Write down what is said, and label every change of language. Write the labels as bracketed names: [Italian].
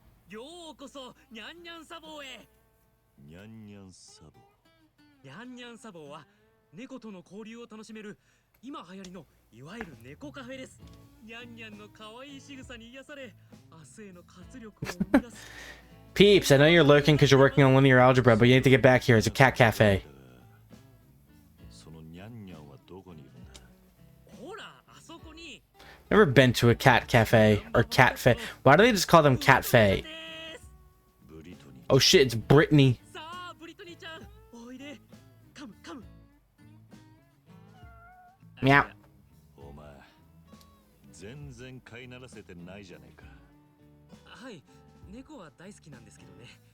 [Japanese] ようこそニャンニャンサボーへ。ニャンニャンサボ。ニャンニャンサボーは猫との交流を楽しめる今流行りのいわゆる猫カフェです。ニャンニャンの可愛い仕草に癒され、明日への活力を生み出す。 [English] Peeps, I know you're lurking because you're working on linear algebra, but you need to get back here. It's a cat cafe. [Japanese] そのニャンニャンはどこにいるんだ。ほら、あそこに。 [English] Never been to a cat cafe or cat fe. Why do they just call them cat fe? [Japanese] ブリトニー。 [English] Oh shit, it's Brittany. [Japanese] さあ、ブリトニーちゃん、おいで。 [English] カムカム。 Meow. [Japanese] お前、全然飼いならせてないじゃねえか。はい、猫は大好きなんですけどね。